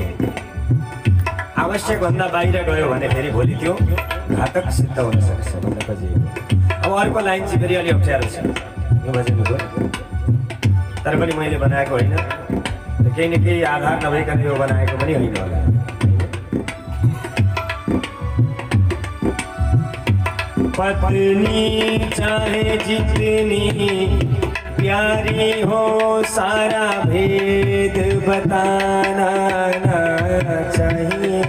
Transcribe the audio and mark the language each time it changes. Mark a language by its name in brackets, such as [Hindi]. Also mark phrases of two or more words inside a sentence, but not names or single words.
[Nepali] आवश्यक भन्दा बाहिर गयो भने फेरि भोलि त्यो घातक सिद्ध हुन सक्छ भन्न खोजेको। अब अर्को लाइन चाहिँ फेरि अलि अप्ठ्यारो छ यो भजनको, तर पनि मैले बनाएको होइन, केही न केही आधार नभइकन यो बनाएको पनि होइन होला। [Hindi] पत्नी चाहे जितनी प्यारी हो सारा भेद बताना चाहिए।